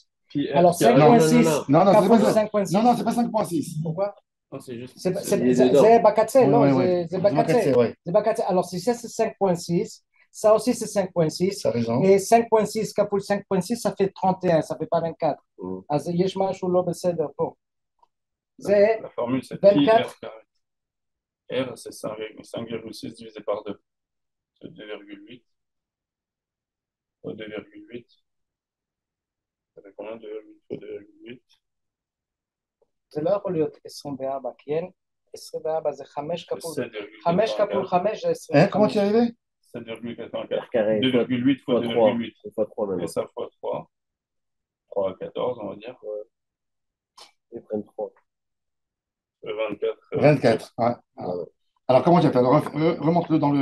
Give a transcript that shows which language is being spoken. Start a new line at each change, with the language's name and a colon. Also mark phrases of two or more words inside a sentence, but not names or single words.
French: Pi r Alors carré. 5,6, Non, c'est pas ça. 5,6. Non, c'est pas 5,6. Pourquoi? Non, c'est juste. C'est Bakatse, non, c'est Bakatse. Ouais. C'est Bakatse. Alors si ça c'est 5,6, ça aussi c'est 5,6. T'as raison. Et 5,6 كفول 5,6 ça fait 31, ça fait pas 24.
Hebrew: אז יש משהו לא בסדר פה. זה
French: La formule, c'est 24. pi r carré. R, c'est 5,6 divisé par 2. C'est 2,8. Fois 2,8. Ça fait combien? 2,8 fois 2,8.
Hebrew: זה לא יכול להיות 24, כי אין 24 זה 5 כפול 5
French: 7,84.
Hebrew: כפול 5 זה
French: Hein, comment 25. tu es arrivé? 7,84. Carré. 2,8 fois 3. 2,8. C'est fois 3 Et maintenant. ça fois 3. 3 à 14, on va dire. Ils prennent 3. 24. 24. Ouais. Alors, comment tu as fait? Alors, remonte-le dans le